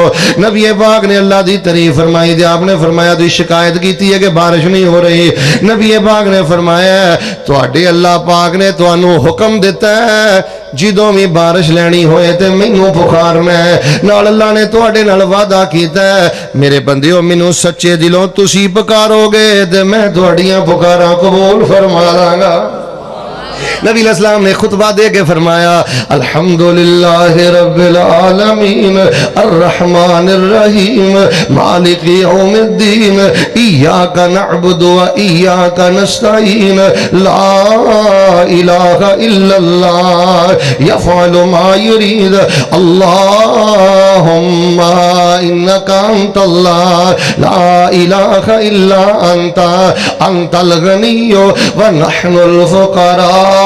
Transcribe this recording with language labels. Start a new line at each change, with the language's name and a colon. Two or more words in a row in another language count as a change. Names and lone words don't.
Punjabi: نبی پاک نے اللہ دی تعریف فرمائی دی، آپ نے فرمایا دی شکایت کیتی ہے کہ بارش نہیں ہو رہی، نبی پاک نے فرمایا تواڈے اللہ پاک نے تانوں حکم دیتا ہے جدوں بھی بارش لینی ہوئے تے مینوں پکارنا ہے، نال اللہ نے تواڈے نال وعدہ کیتا ہے میرے بندیو مینوں سچے دلوں تسی پکارو گے تے میں تواڈیاں پکاراں قبول فرما لاں گا۔ نبی علیہ السلام نے خطبہ دے کے فرمایا
Arabic: الحمدللہ رب العالمین الرحمن الرحیم مالک یوم الدین ایاک نعبد و ایاک نستعین لا الہ الا اللہ یفعل ما یرید اللہم انکا انت اللہ لا الہ الا انت انت الغنی و نحن الفقراء۔